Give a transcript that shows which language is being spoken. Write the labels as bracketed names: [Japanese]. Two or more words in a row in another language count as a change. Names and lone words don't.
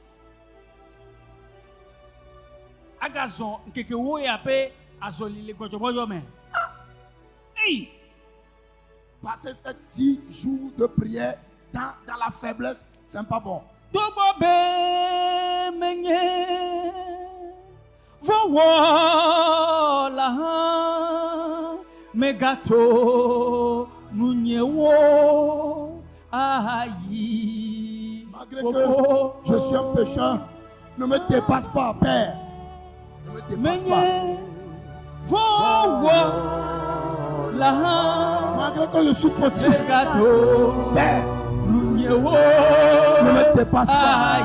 [French] Passer ces 10 jours de prière dans la faiblesse, c'est pas bon. [Ewe] Voila megato nunyewo ayi. [French] Malgré que je suis un pécheur, ne me dépasse pas, Père. Ne me dépasse pas. Voila. Malgré que je suis fautif, Père, ne me dépasse pas.